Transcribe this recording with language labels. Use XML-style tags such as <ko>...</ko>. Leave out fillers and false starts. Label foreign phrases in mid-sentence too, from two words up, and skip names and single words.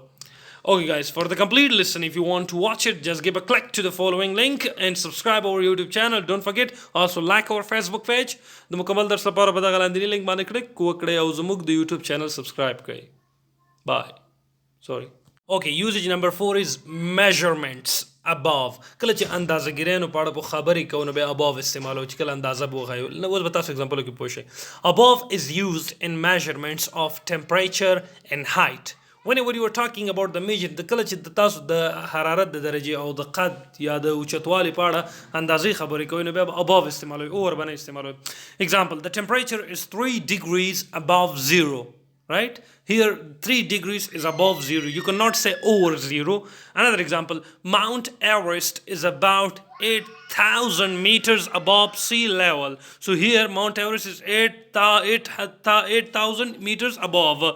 <en>Okay guys, for the complete listen, if you want to watch it, just give a click to the following link and subscribe our YouTube channel. Don't forget, also like our Facebook page.</en> <ps>د مکمل درس لپاره بیا لاندېني link باندې click وکړئ او زموږ د YouTube channel subscribe کړئ.</ps> <en>Bye. Sorry. Okay, usage number 4 is measurements. Above.</en> <ps>کله چې اندازه ګیرانو په اړه په خبرې کوو نو بیا above استعمالو چې کله اندازه به وښایو. نو اوس به تاسو اگزامپل کې پوه شئ.</ps> <en>Above is used in measurements of temperature and height. Whenever you are talking about the measure, the</en> <ps>کله چې تاسو د حرارت د درجې او د قد یا د اوچتوالي په اړه اندازې خبرې کوئ نو بیا به above استعمالوئ، over باندې استعمالوئ.</ps> <en>Example, the temperature is 3 degrees above zero. right? Here 3 degrees is above 0. You cannot say over 0. Another example, Mount Everest is about 8,000 meters above sea level. So here Mount Everest is 8,000 meters above.</en>